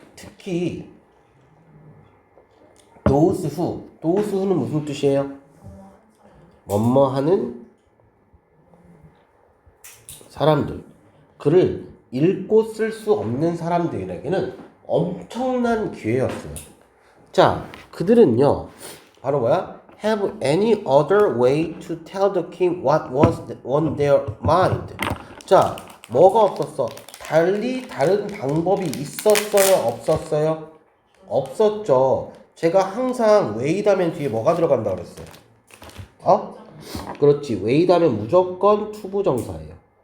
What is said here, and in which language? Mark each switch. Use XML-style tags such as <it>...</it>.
<ko>특히 those who는 무슨 뜻이에요? 뭐뭐 하는 사람들. 글을 읽고 쓸 수 없는 사람들에게는 엄청난 기회였어요. 자, 그들은요 바로 뭐야?</ko> <en>Have any other way to tell the king what was on their mind?</en> <ko>자, 뭐가 없었어? 달리 다른 방법이 있었어요? 없었어요? 없었죠. 제가 항상 웨이다면 뒤에 뭐가 들어간다 그랬어요? 그렇지. 웨이다면 무조건 투부정사예요.</ko>